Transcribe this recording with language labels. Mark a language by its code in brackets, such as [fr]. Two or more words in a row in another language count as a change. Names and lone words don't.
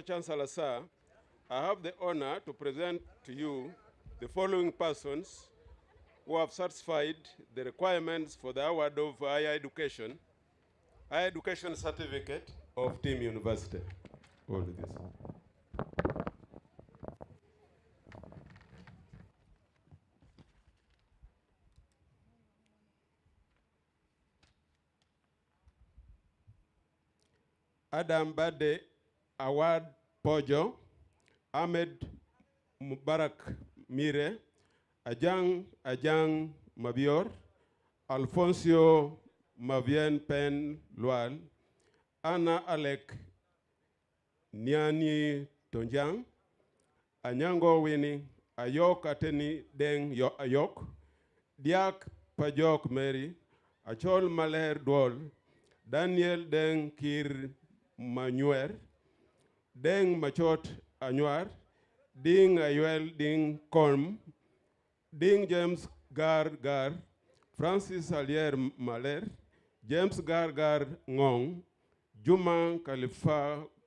[en] Chancellor, sir, I have the honor to present to you the following persons who have satisfied the requirements for the award of higher education certificate of Team University. All this. Adam Bade Awad Pojo, Ahmed Mubarak Mire, Ajang Mabior, Alfonso Mavien Pen Lual, Anna Alec Niani Tonjang, Anyango Winnie, Ayok Ateni Deng Ayok, Diak Pajok Mary, Achol Maler Dwol, Daniel Deng Kir Manuer, Deng Machot Anuar, Ding Ayuel Ding Korm, Ding James Gar, Francis Alier Maler, James Gar Ngong, Juma Khalifa